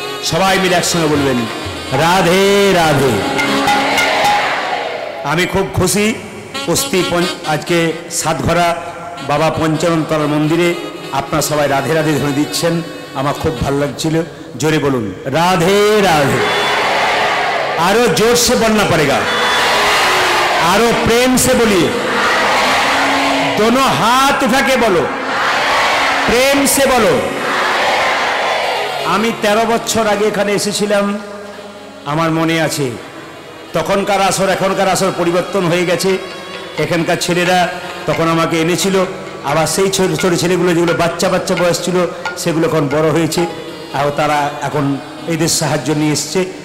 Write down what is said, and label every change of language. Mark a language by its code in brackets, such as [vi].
[bn] সবাই মিলে একসঙ্গে বলবেন রাধে রাধে। আমি খুব খুশি, অস্থি আজকে সাতঘরা বাবা পঞ্চাননতলার মন্দিরে আপনারা সবাই রাধে রাধে ধ্বনি দিচ্ছেন, আমার খুব ভালো লাগছিল। জোরে বলুন রাধে রাধে। [hi] आरो जोर से बोलना पड़ेगा, आरो प्रेम से बोलिए, दोनों हाथ उठा के बोलो, प्रेम से बोलो। [bn] আমি 13 বছর আগে এখানে এসেছিলাম, আমার মনে আছে। তখনকার আসর এখনকার আসর পরিবর্তন হয়ে গেছে। এখানকার ছেলেরা তখন আমাকে এনেছিল, আবার সেই ছোট ছোট ছেলেগুলো যেগুলো বাচ্চা বাচ্চা বয়স ছিল সেগুলো এখন বড় হয়েছে, আর তারা এখন এদের সাহায্য নিয়ে এসছে।